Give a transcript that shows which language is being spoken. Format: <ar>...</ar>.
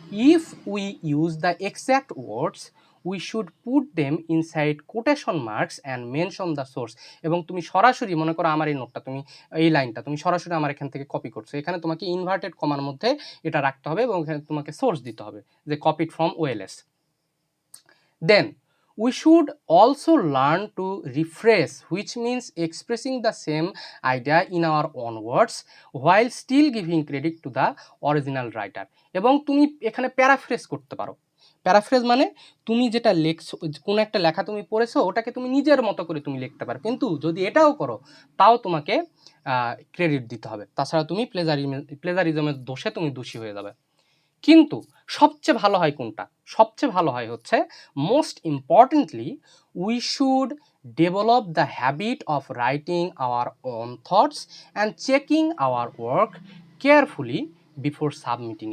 <en>If we use the exact words we should put them inside quotation marks and mention the source.</en> <bn>এবং তুমি সরাসরি মনে করো আমার এই নোটটা, তুমি এই লাইনটা তুমি সরাসরি আমার এখান থেকে কপি করছো, এখানে তোমাকে ইনভার্টেড কমার মধ্যে এটা রাখতে হবে এবং এখানে তোমাকে সোর্স দিতে হবে যে</bn> <en>Copied from OLS. Then we should also learn to rephrase, which means expressing the same idea in our own words while still giving credit to the original writer.</en> <bn>এবং তুমি এখানে প্যারাফ্রেজ করতে পারো। প্যারাফ্রেজ মানে তুমি যেটা লেখছো, কোনো একটা লেখা তুমি পড়েছো, ওটাকে তুমি নিজের মতো করে তুমি লিখতে পারো, কিন্তু যদি এটাও করো তাও তোমাকে ক্রেডিট দিতে হবে, তাছাড়া তুমি প্লেজারিজমের দোষে তুমি দোষী হয়ে যাবে। কিন্তু সবচেয়ে ভালো হয় কোনটা? সবচেয়ে ভালো হয় হচ্ছে,</bn> <en>Most importantly we should develop the habit of writing our own thoughts and checking our work carefully before submitting.</en>